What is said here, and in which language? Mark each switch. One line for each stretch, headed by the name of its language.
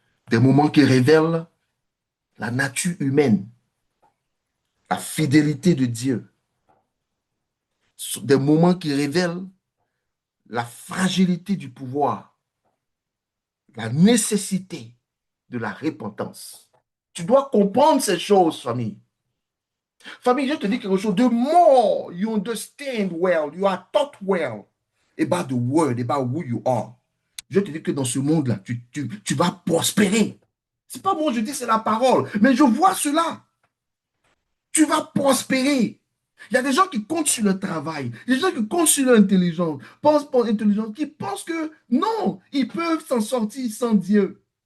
French: Des moments qui révèlent la nature humaine, la fidélité de Dieu. Des moments qui révèlent la fragilité du pouvoir, la nécessité de la repentance. Tu dois comprendre ces choses, famille. Famille, je te dis quelque chose.
English: The more you understand well, you are taught well about the word, about who you are.
French: Je te dis que dans ce monde-là, tu vas prospérer. C'est pas moi, je dis, c'est la parole. Mais je vois cela. Tu vas prospérer. Il y a des gens qui comptent sur le travail, des gens qui comptent sur l'intelligence, qui pensent que non, ils peuvent s'en sortir sans Dieu.